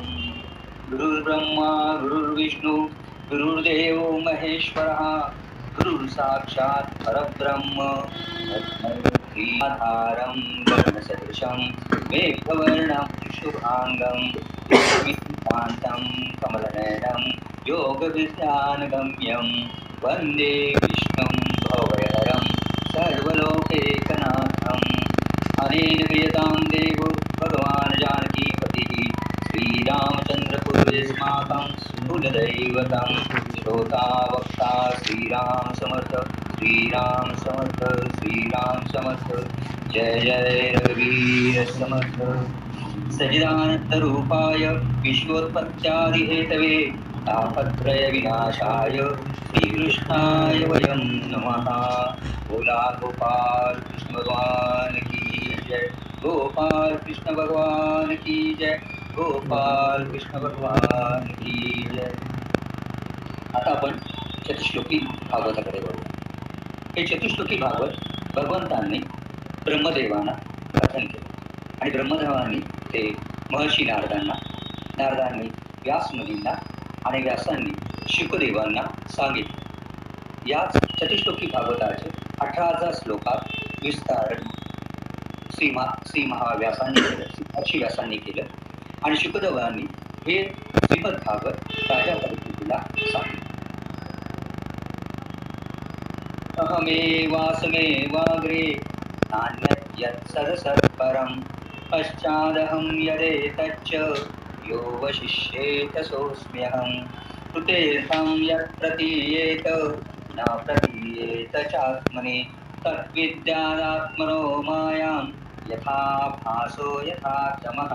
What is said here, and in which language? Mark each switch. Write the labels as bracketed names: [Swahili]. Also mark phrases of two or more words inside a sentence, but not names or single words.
[Sanskrit] गुरुर्ब्रह्मा गुरुर्विष्णु गुरुर्देवो महेश्वरः, गुरुर्साक्षात् परब्रह्म तस्मै गगनसदृशं मेघवर्णं शुभांगं, शान्तं कमलनयनं योगविद्यानगम्यं, वन्दे विष्णुं भवभयहरं सर्वलोकैकनाथम्। अनेन क्रियतां देवो भगवान् जानकीपतिः, श्रीरामचन्द्रपुरस्माकं कुलदैवतं। [Marathi] श्रोता वक्ता श्रीराम समर्थ, श्रीराम समर्थ, श्रीराम समर्थ। जय जय रघुवीर समर्थ। [Sanskrit] सच्चिदानन्दरूपाय विश्वोत्पत्त्यादिहेतवे, तापत्रय विनाशाय श्रीकृष्णाय वयं नमः। [Marathi] बोला गोपाल कृष्ण भगवान की जय, गोपाल कृष्ण भगवान की जय, गोपाल कृष्ण भगवान की जय। आता आपण चतुश्लोकी भागवताकडे वळू। हे चतुश्लोकी भागवत भगवंतांनी ब्रह्मदेवांना कथन केले आणि ब्रह्मदेवांनी ते महर्षी नारदांनी व्यासमुनींना आणि व्यासांनी शुकदेवांना सांगितले। याच चतुश्लोकी भागवताचे 18,000 श्लोकात विस्तारण श्री व्यासांनी केलं आणि शुकदेवांनी हे श्रीमद भागवत राजा परीक्षितीला सांगितले। [Sanskrit] अहमेवासमेवाग्रे नान्यत् यत् सदसत्परं, पश्चादहं यदेतच्च यो वशिष्येत सोऽस्म्यहं। कृतेऽर्थं यत् प्रतीयेत न प्रतीयेत चात्मनि, तद्विद्यादात्मनो मायां यथा भासो यथा तमः।